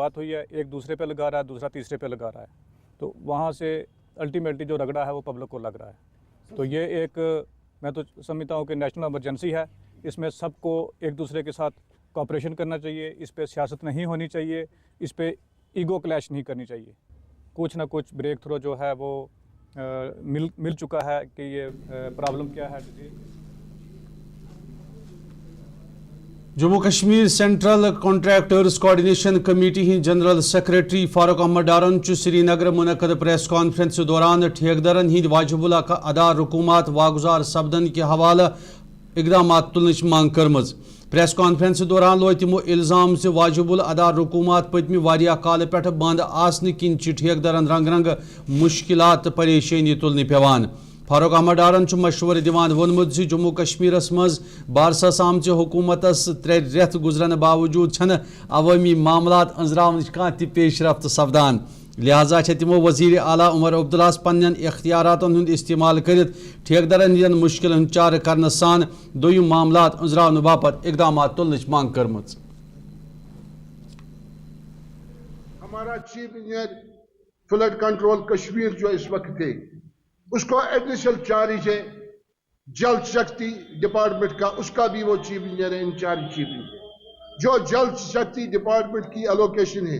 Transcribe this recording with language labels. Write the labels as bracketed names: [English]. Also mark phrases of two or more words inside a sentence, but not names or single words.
[Urdu] بات ہوئی ہے ایک دوسرے پہ لگا رہا ہے دوسرا تیسرے پہ لگا رہا ہے تو وہاں سے الٹیمیٹلی جو رگڑا ہے وہ پبلک کو لگ رہا ہے تو یہ ایک میں تو سمجھتا ہوں کہ [English] national emergency [Urdu] ہے اس میں سب کو ایک دوسرے کے ساتھ کوآپریشن کرنا چاہیے اس پہ سیاست نہیں ہونی چاہیے اس پہ [English] ego clash [Urdu] نہیں کرنی چاہیے کچھ نہ کچھ [English] breakthrough [Urdu] جو ہے وہ مل چکا ہے کہ یہ پرابلم کیا ہے [Kashmiri] جموں کشمیر سینٹرل کنٹریکٹرز کوآرڈینیشن کمیٹی ہند جنرل سیکریٹری فاروق احمد ڈارن سری نگر منعقد [English] press conference [Kashmiri] دوران ٹھیکدرن ہند واجب الادا رقومات واگزار سپدن کے حوالہ اقدامات تلنچ مانگ کرمز [English] press conference [Kashmiri] دوران لو تمو الزام سے واجب الادا رقومات پتمہ واریاہ کال پہ بند آسن کن ٹھیکدرن رنگ رنگ مشکلات پریشانی تلنے پیوان فاروق احمد ڈارن مشورہ دیوان وونمت زِ جموں کشمیرس مز بارسس آمچ حکومتس 3 رٮ۪تھ گزرن باوجود چھن عوامی معاملات انزراونٕچ کانٛہہ تہِ پیش رفت سپدان لہذا تمو وزیر اعلیٰ عمر عبداللہس پنن اختیاراتن ہند استعمال کرت ٹھیکدرن ہند مشکلن چارہ کرنے سان دویم معاملات انزراونہ باپت اقدامات تلنچ مانگ کرمز [Urdu] ہمارا [English] chief engineer [Urdu] فلڈ کنٹرول کشمیر جو اس وقت ہے اس کو [English] additional charge [Urdu] ہے جل شکتی ڈپارٹمنٹ کا، اس کا بھی وہ [English] chief engineer [Urdu] ہے، [English] in-charge chief engineer [Urdu] جو جل شکتی ڈپارٹمنٹ کی الوکیشن ہے۔